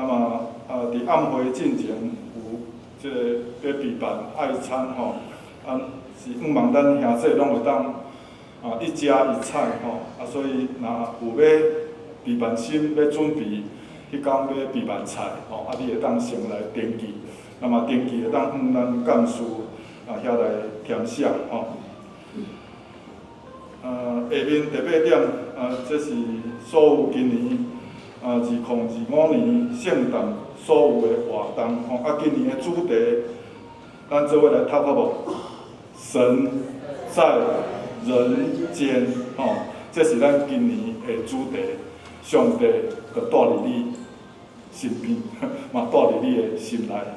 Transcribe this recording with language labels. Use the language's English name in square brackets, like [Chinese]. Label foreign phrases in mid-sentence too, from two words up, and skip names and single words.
[Min Nan Chinese] 么伫暗会进前有即个要备办爱餐是希望咱兄弟拢会当一家一菜所以若有要备办心要准备迄天要备办菜，吼，啊，你会当先来登记，那么登记会当向咱干事遐来填写，吼。下面第8点，这是所有今年2025年圣诞所有的活动，吼，啊，今年的主题，咱做伙来读好无？神在人间，吼，这是咱今年的主题。上帝就住伫你身边，嘛住伫你的心内，吼。